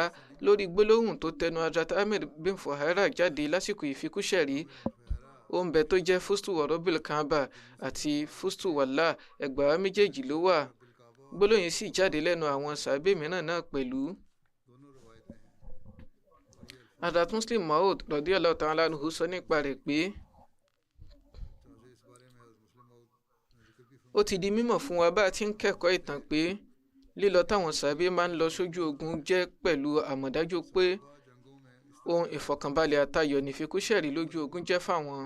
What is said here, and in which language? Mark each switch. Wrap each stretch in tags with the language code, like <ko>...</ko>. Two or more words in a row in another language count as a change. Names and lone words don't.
<yo>Lórí gbólóhùn tó tẹnu Hazrat Amr bin Fuhaira jáde lásìkò ìfikúṣẹ̀rí, ó ń bẹ tó jẹ́</yo> <ar>فزت ورب الكعبة</ar> <yo>àti</yo> <ar>فزت والله,</ar> <yo>ẹgbàá méjèèjì ló wà. gbólóhùn yìí sì jáde lẹ́nu àwọn sàábé mìíràn náà pẹ̀lú. Hazrat Muslim Maud</yo> <ar>رضي الله تعالى عنه</ar> <yo>sọ nípa rẹ̀ pé ó ti di mímọ̀ fún wa bá a ti ń kẹ́kọ̀ọ́ ìtàn pé lílọ táwọn sàábé máa ń lọ sójú ogun jẹ́ pẹ̀lú àmọ̀dájú pé ohun ìfọ̀kànbalẹ̀ àtayọ̀ nífikúṣẹ̀rí lójú ogun jẹ́ fáwọn.</yo>